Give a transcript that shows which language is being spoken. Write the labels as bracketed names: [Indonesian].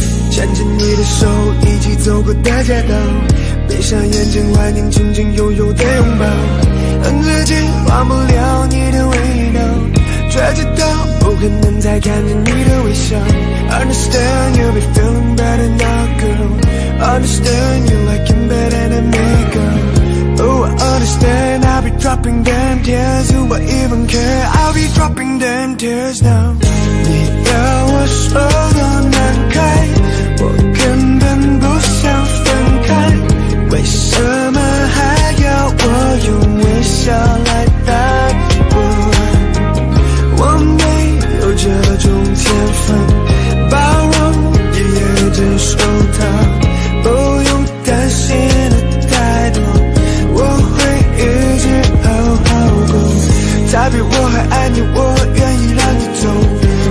[Chinese] 牵着你的手，一起走过的街道，闭上眼睛怀念曾经拥有的拥抱，恨自己忘不了你的味道，却知道不可能再看见你的微笑。 [English] Understand you'll be feeling better now girl， Understand you like him better than me girl。 Oh I understand I'll be dropping them tears， Do I even care I'll be dropping them tears now。 [Chinese] 你要我说多难开，我根本不想分开，为什么还要我用微笑来带过？我没有这种天分，包容也接受它，不用担心的太多，我会一直好好过。再比我还爱你，我愿意让你走。